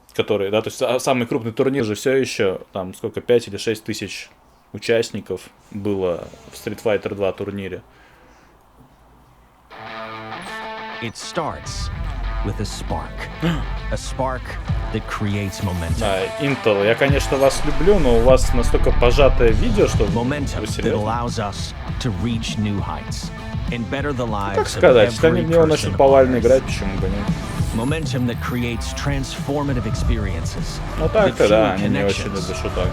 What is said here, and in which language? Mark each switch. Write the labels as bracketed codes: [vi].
[ru] которые, да, то есть самый крупный турнир же все еще, там, сколько, 5 или 6 тысяч участников было в Street Fighter 2 турнире. [en] It starts with a spark. A spark that creates momentum. [ru] Да, интела. Я, конечно, вас люблю, но у вас настолько пожатое видео, что [en] Momentum that allows us to reach new heights and better the lives [ru] как сказать, если они в него начнут повально играть, почему бы нет? [en] Momentum that creates transformative experiences. [ru] Ну так-то да, они не очень любят шуток.